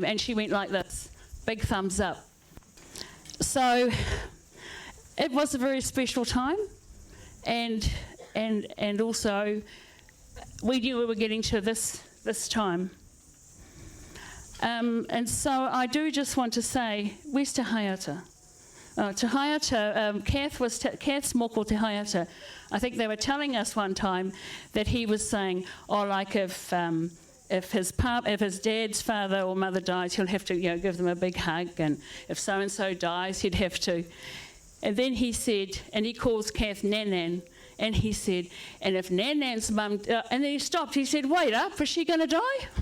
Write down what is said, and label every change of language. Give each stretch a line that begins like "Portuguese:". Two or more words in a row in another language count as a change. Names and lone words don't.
English: And she went like this, big thumbs up. So it was a very special time, and also we knew we were getting to this time. And so I do just want to say, where's Te Haiata? Te Haiata, Kath's moko Te Haiata. I think they were telling us one time that he was saying, oh, like if his dad's father or mother dies, he'll have to, you know, give them a big hug, and if so-and-so dies, he'd have to. And then he said, and he calls Kath Nanan, and he said, and if Nanan's mum, and then he stopped, he said, wait up, is she going to die?